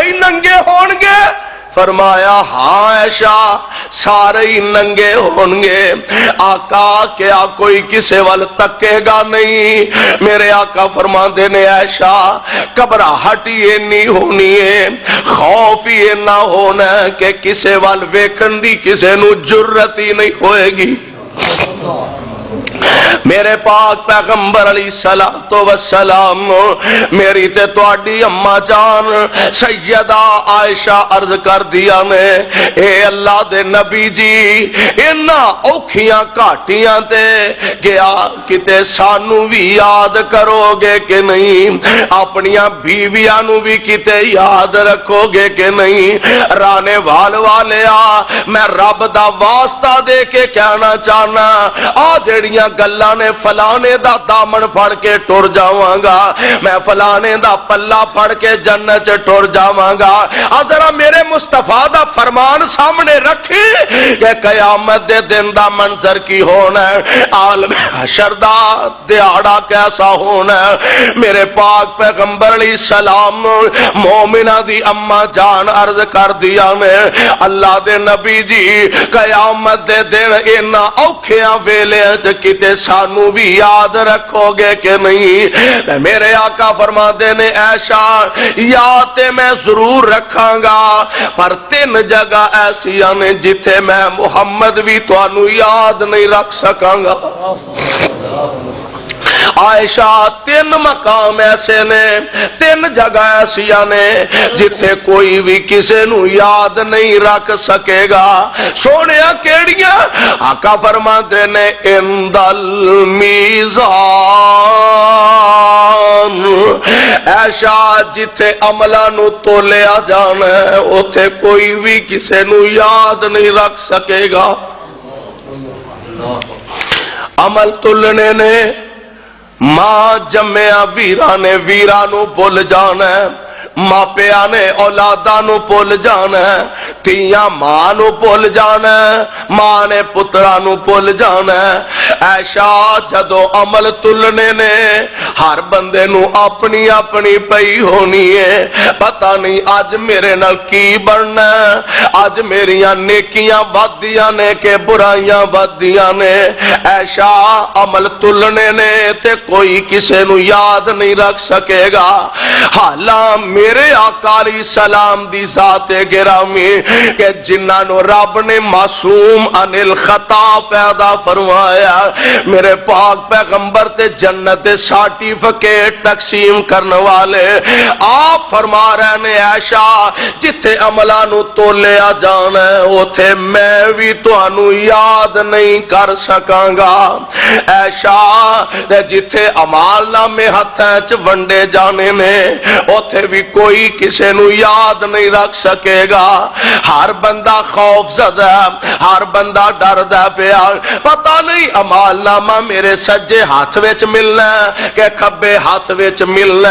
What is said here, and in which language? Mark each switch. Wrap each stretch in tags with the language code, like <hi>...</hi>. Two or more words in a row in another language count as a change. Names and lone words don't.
<pa>ہی ننگے ہون گے فرمایا ہاں عائشہ سارے ہی ننگے ہوں گے آقا کیا کوئی کسے وال تکے گا نہیں میرے آقا فرماندے نے عائشہ گھبراہٹ ہی نہیں ہونی ہے خوف ہی نہ ہونا کہ کسے وال ویکھن دی کسے نو جرت ہی نہیں ہوئے گی میرے پاک پیغمبر</pa> <ar>علیہ الصلوۃ والسلام</ar> <pa>میری تے تواڈی اما جان سیدہ عائشہ عرض کر دیا نے اے اللہ دے نبی جی انہاں اوکھیاں گھاٹیاں تے گیا کتے سانو بھی یاد کرو گے کہ نہیں اپنیاں بیویاں نو بھی کتے یاد رکھو گے کہ نہیں رانے والیا میں رب دا واسطہ دے کے کہنا چاہنا آ جڑیاں گلاں نے فلانے دا دامن پھڑ کے ٹر جاواں گا میں فلانے دا پلہ پھڑ کے جنت چ ٹر جاواں گا ذرا میرے مصطفیٰ دا فرمان سامنے رکھی کہ قیامت دے دن دا منظر کی ہونا ہے عالم حشر دا دیہاڑا کیسا ہونا ہے میرے پاک پیغمبر</pa> <ar>علیہ السلام</ar> <pa>مومنہ دی اما جان عرض کر دیا نے اللہ دے نبی جی قیامت دے دن انہاں اوکھیاں ویلے کتے سانو بھی یاد رکھو گے کہ نہیں میرے آقا فرماندے نے عائشہ یاد میں ضرور رکھاں گا پر تین جگہ ایسی نے جتھے میں محمد بھی تانوں یاد نہیں رکھ سکاں گا عائشہ تین مقام ایسے نے تین جگہ ایسی نے جتھے کوئی بھی کسے نو یاد نہیں رکھ سکے گا سونے کیڑیاں آقا فرماندے نے اندل میزان میدان ایشا جتھے عملاں نو تولیا جانا ہے اوتھے کوئی بھی کسے نو یاد نہیں رکھ سکے گا. عمل تلنے نے ماں جمیا ویراں نے ویراں نو بھول جانا ہے، ماپیا نے اولاداں نو بھول جانا ہے، تیاں ماں نو بھول جانا ہے، ماں نے پتراں نو بھول جانا ہے. ایشا جدو عمل تلنے نے ہر بندے نو اپنی اپنی پئی ہونی ہے، پتہ نہیں اج میرے نال کی بننا ہے، اج میریاں نیکیاں ودیاں نے کہ برائیاں ودیاں نے. ایشا عمل تلنے نے تے کوئی کسے نو یاد نہیں رکھ سکے گا. حالاں میرے آقا</pa> <ar>علیہ السلام</ar> <pa>دی ذات گرامی کہ جنہاں نو رب نے</pa> <ar>معصوم عن الخطا</ar> <pa>پیدا فرمایا، میرے پاک پیغمبر تے جنت سرٹیفکیٹ تقسیم کرنے والے آپ فرما رہے نے عائشہ جتھے عملاں نو تولیا جانا ہے اوتھے میں بھی تانوں یاد نہیں کر سکاں گا. عائشہ جتھے اعمال نامے ہتھاں چ ونڈے جانے نے اوتھے بھی کوئی کسے نو یاد نہیں رکھ سکے گا. ہر بندہ خوف زدہ، ہر بندہ ڈردا پیا، پتہ نہیں اعمال نامہ میرے سجے ہاتھ وچ ملنا کہ کھبے ہاتھ وچ ملنا.</pa>